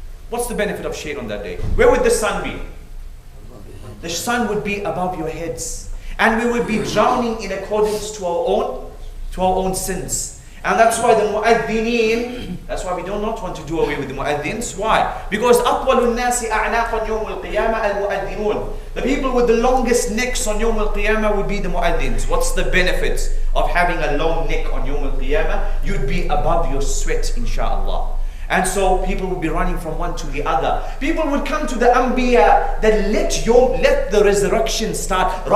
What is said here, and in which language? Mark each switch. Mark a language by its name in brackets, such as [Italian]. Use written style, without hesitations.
[English] What's the benefit of shade on that day? Where would the sun be? The sun would be above your heads. And we would be drowning in accordance to our own sins. And that's why the mu'adhineen, that's why we do not want to do away with the mu'adhins. Why? Because [Arabic] أطول الناس أعناقا يوم القيامة المؤذنون. [English] The people with the longest necks on Yawm al-Qiyamah would be the mu'adhins. What's the benefit of having a long neck on Yawm al-Qiyamah? You'd be above your sweat, inshaAllah. And so people would be running from one to the other. People would come to the Anbiya that let the resurrection start.